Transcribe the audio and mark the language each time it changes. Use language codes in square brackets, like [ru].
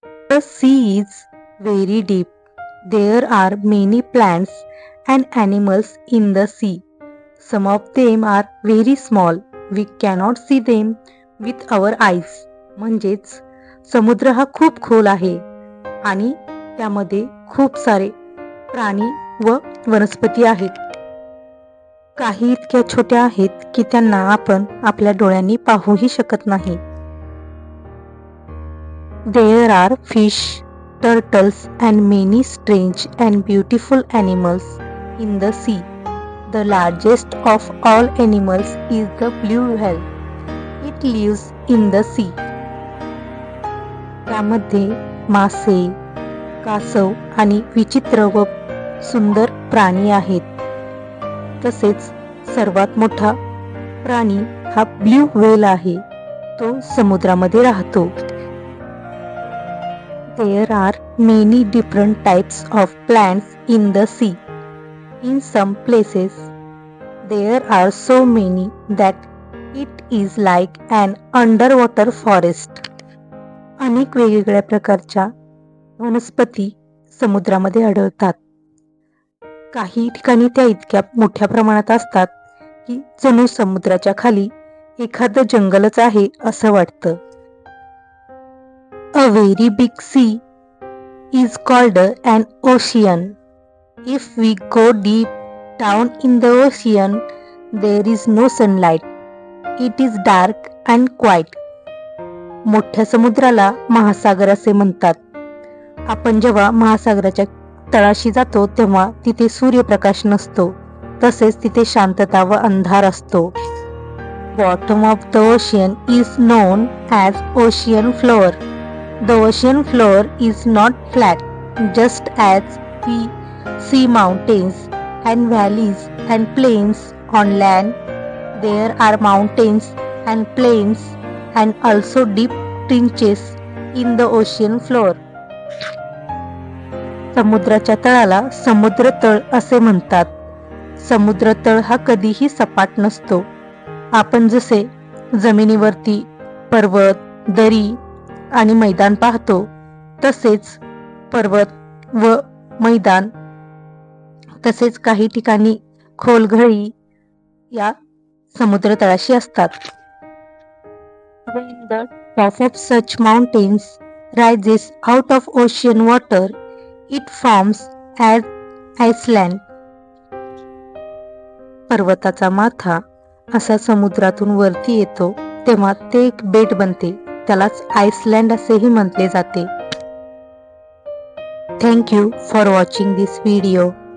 [en] The sea is very deep. There are many plants and animals in the sea. Some of them are very small. We cannot see them with our eyes. [mr] म्हणजेच समुद्र हा खूप खोल आहे आणि त्यामध्ये खूप सारे प्राणी व वनस्पती आहेत. काही इतक्या छोट्या आहेत की त्यांना आपण आपल्या डोळ्यांनी पाहूही शकत नाही. [en] There are fish, turtles and many strange and beautiful animals in the sea. The largest of all animals is the blue whale. It lives in the sea. [mr] त्यामध्ये मासे, कासव आणि विचित्र व सुंदर प्राणी आहेत. तसेच सर्वात मोठा प्राणी हा ब्ल्यू व्हेल आहे. तो समुद्रामध्ये राहतो. [en] There are many different types of plants in the sea. In some places, there are so many that it is like an underwater forest. [mr] अनेक वेगवेगळ्या प्रकारच्या वनस्पती समुद्रामध्ये आढळतात. काही ठिकाणी त्या इतक्या मोठ्या प्रमाणात असतात की जणू समुद्राच्या खाली एखादं जंगलच आहे असं वाटतं. [en] A very big sea is called an ocean. If we go deep down in the ocean, there is no sunlight. It is dark and quiet. [mr] मोठ्या समुद्राला महासागर असे म्हणतात. आपण जेव्हा महासागराच्या तळाशी जातो तेव्हा तिथे सूर्यप्रकाश नसतो. तसेच तिथे शांतता व अंधार असतो. [en] Bottom of the ocean is known as ocean floor. The ocean floor is not flat, just as we see mountains and valleys and plains on land. There are mountains and plains and also deep trenches in the ocean floor. [mr] समुद्राच्या तळाला समुद्र तळ असे म्हणतात. समुद्र तळ हा कधीही सपाट नसतो. आपण जसे जमिनीवरती पर्वत, दरी आणि मैदान पाहतो तसेच पर्वत व मैदान तसेच काही ठिकाणी खोलगळी या समुद्र तळाशी असतात. [en] When the top of such mountains rises out of ocean water, it forms as Iceland. [mr] पर्वताचा माथा असा समुद्रातून वरती येतो तेव्हा ते एक बेट बनते. त्यालाच आइसलँड असेही म्हटले जाते. [en] Thank you for watching this video.